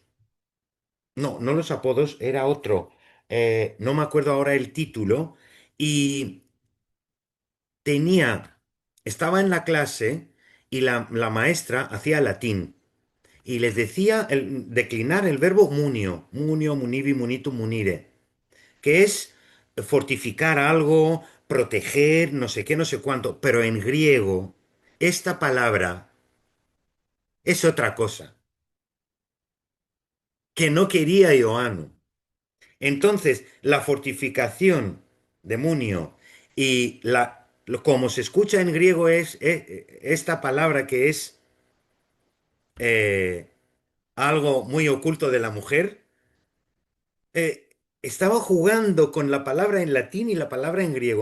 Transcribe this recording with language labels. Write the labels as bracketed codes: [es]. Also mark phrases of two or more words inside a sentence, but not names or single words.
[es] No, no los apodos, era otro. No me acuerdo ahora el título. Y tenía, estaba en la clase y la maestra hacía latín y les decía declinar el verbo [la] munio, munio, munivi, munitum, munire, [es] que es fortificar algo, proteger, no sé qué, no sé cuánto, pero en griego esta palabra es otra cosa que no quería Ioanno. Entonces, la fortificación de munio y como se escucha en griego es esta palabra que es eh, algo muy oculto de la mujer, estaba jugando con la palabra en latín y la palabra en griego.